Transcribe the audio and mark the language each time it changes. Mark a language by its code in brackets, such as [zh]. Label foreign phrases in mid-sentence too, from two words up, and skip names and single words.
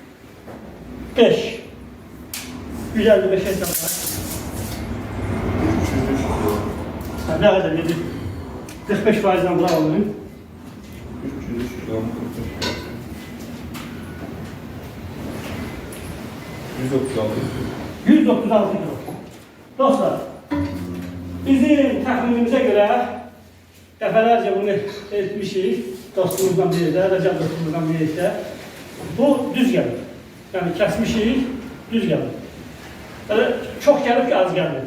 [tr] 155 hesaplar. Ne kadar dedi? 45%'den buna alayım. 136 kilo. [az] Dostlar, bizim təxminimizə görə dəfələrcə bunu etmişik. Dostumuzdan biri də, Rəcəb dostumuzdan biri də. Bu düz gəlir. Yəni kəsmişik, düz gəlir. Yəni çox gəlib ki, az gəlir.